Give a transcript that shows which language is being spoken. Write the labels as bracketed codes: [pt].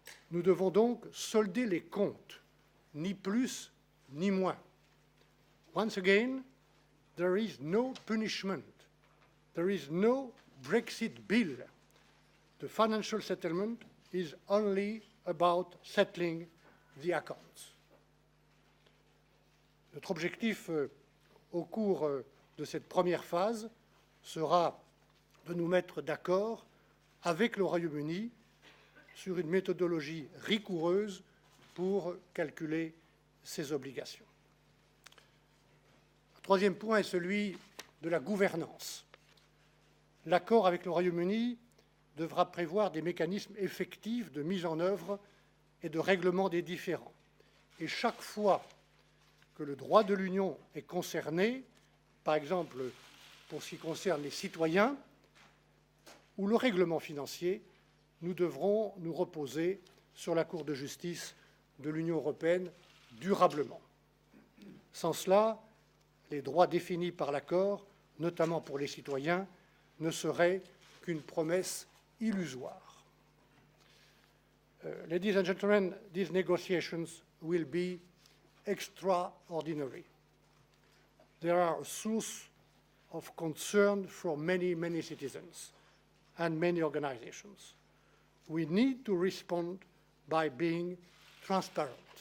[fr] Nous devons donc solder les comptes, ni plus ni moins. [en] Once again, there is no punishment. There is no Brexit bill. The financial settlement is only about settling the accounts. [fr] Notre objectif au cours de cette première phase sera de nous mettre d'accord avec le Royaume-Uni sur une méthodologie rigoureuse pour calculer ses obligations. Le troisième point est celui de la gouvernance. L'accord avec le Royaume-Uni devra prévoir des mécanismes effectifs de mise en œuvre et de règlement des différends. Et chaque fois que le droit de l'Union est concerné, par exemple pour ce qui concerne les citoyens ou le règlement financier, nous devrons nous reposer sur la Cour de justice de l'Union européenne durablement. Sans cela, les droits définis par l'accord, notamment pour les citoyens, ne seraient qu'une promesse illusoire. [en] Ladies and gentlemen, these negotiations will be extraordinary. They are a source of concern for many, many citizens and many organizations. We need to respond by being transparent.